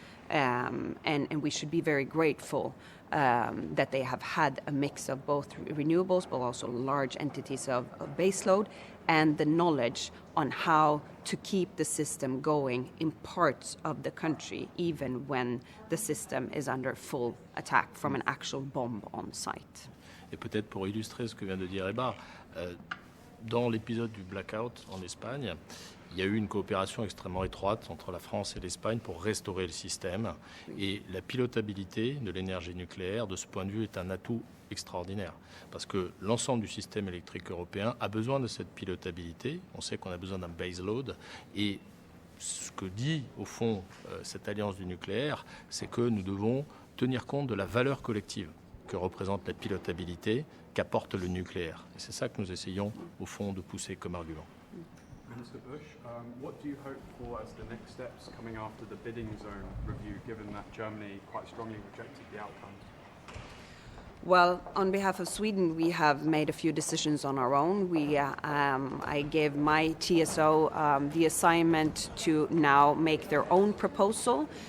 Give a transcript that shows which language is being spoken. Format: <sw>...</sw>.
<en>And we should be very grateful that they have had a mix of both renewables but also large entities of baseload and the knowledge on how to keep the system going in parts of the country even when the system is under full attack from an actual bomb on site.</en> <fr>Et peut-être pour illustrer ce que vient de dire Ebba, dans l'épisode du blackout en Espagne, il y a eu une coopération extrêmement étroite entre la France et l'Espagne pour restaurer le système. Et la pilotabilité de l'énergie nucléaire, de ce point de vue, est un atout extraordinaire. Parce que l'ensemble du système électrique européen a besoin de cette pilotabilité. On sait qu'on a besoin d'un baseload. Et ce que dit, au fond, cette alliance du nucléaire, c'est que nous devons tenir compte de la valeur collective que représente la pilotabilité qu'apporte le nucléaire. Et c'est ça que nous essayons, au fond, de pousser comme argument.</fr> <en>Mr. Busch, what do you hope for as the next steps coming after the bidding zone review, given that Germany quite strongly rejected the outcome? Well, on behalf of Sweden, we have made a few decisions on our own. I gave my TSO the assignment to now make their own proposal.</en>